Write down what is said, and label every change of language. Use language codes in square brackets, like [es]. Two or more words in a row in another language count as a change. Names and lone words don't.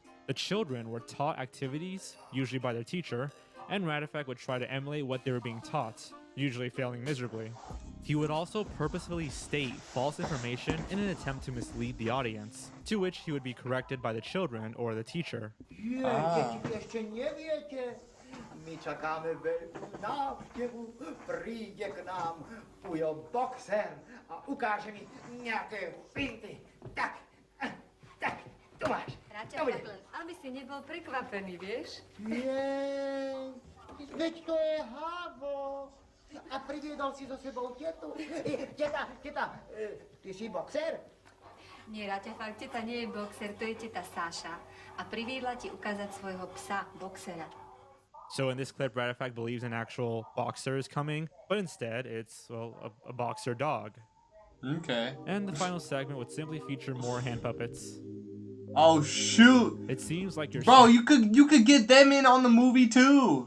[en] The children were taught activities, usually by their teacher, and Ratafak would try to emulate what they were being taught, usually failing miserably. He would also purposefully state false information in an attempt to mislead the audience, to which he would be corrected by the children or the teacher. [sk] My čakáme veľkú návštevu, príde k nám Ujo Boxer a ukáže mi nejaké finty. Tak, tu máš. Aby si nebol prekvapený, vieš? Jej, veď to je Havo. A priviedol si so sebou tetu. Teta, ty si boxer? Nie, Ratafak, teta nie je boxer, to je teta Sáša. A priviedla ti ukázať svojho psa, boxera. [en] So in this clip, Ratafak believes an actual boxer is coming, but instead it's, well, a boxer dog. Okay. And the final segment would simply feature more hand puppets. Oh shoot! It seems like you're... Bro, you could get them in on the movie too.